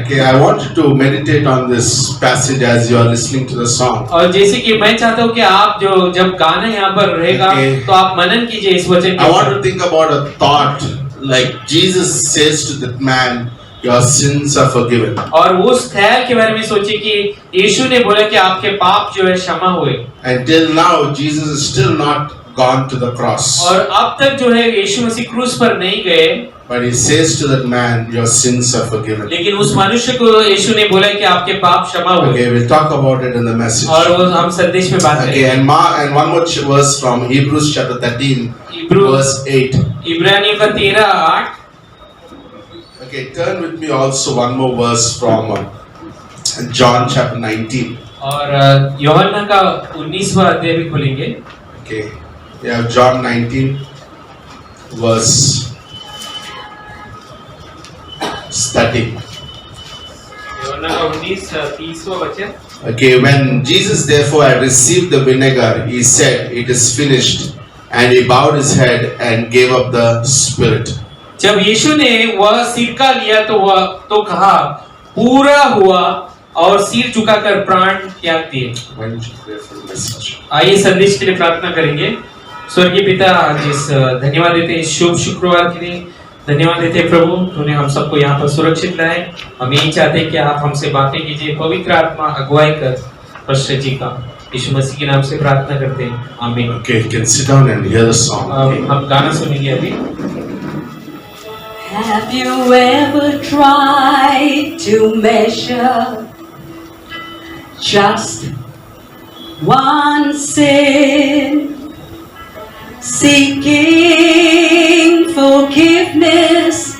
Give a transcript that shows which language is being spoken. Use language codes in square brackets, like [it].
[en] Okay, I want you to meditate on this passage as you are listening to the song. [hi] और जैसे कि मैं चाहता हूँ कि आप जब गाना यहाँ पर रहेगा, तो आप मनन कीजिए इस वचन के। [en] I want to think about a thought like Jesus says to that man, your sins are forgiven. [hi] और उस ख्याल के बारे में सोचिए कि यीशु ने बोला कि आपके पाप जो है क्षमा हुए। [en] Until now, Jesus is still not gone to the cross. [hi] और अब तक जो है यीशु मसीह क्रूस पर नहीं गए। [en] But he says to that man, your sins are forgiven. [hi] लेकिन उस मनुष्य को यीशु ने बोला कि आपके पाप क्षमा हुए। [en] Okay, we'll talk about it in the message. [hi] और वो हम संदेश में बात [en] Okay, [hi] करेंगे। [en] and one more verse from Hebrews chapter 13, verse 8. [hi] इब्रानियों का 13:8। [en] Okay, turn with me also one more verse from John chapter 19. [hi] और यूहन्ना का 19वां अध्याय भी खोलेंगे। [en] Okay, we have John 19, verse 30. [hi] यूहन्ना का 19:30वां वचन। [en] Okay, when Jesus therefore had received the vinegar, he said, it is finished, and he bowed his head and gave up the spirit. [hi] जब यीशु ने वह सिरका लिया तो कहा, पूरा हुआ, और सिर झुकाकर प्राण त्याग दिए। [en] Why don't you pray for the message? [hi] आइए संदेश के लिए प्रार्थना करेंगे। स्वर्गीय पिता, जिस धन्यवाद देते हैं शुभ शुक्रवार के लिए, धन्यवाद देते हैं प्रभु, तूने हम सबको यहाँ पर सुरक्षित लाए। हम यही चाहते हैं कि आप हमसे बातें कीजिए, पवित्र आत्मा अगुवाई कर पास्टर जी का, यीशु मसीह के नाम से प्रार्थना करते हैं, आमीन। [en] Okay, you can sit down and hear the song. [hi] हम गाना सुनेंगे अभी। [en] Have you ever tried to measure just one sin, seeking forgiveness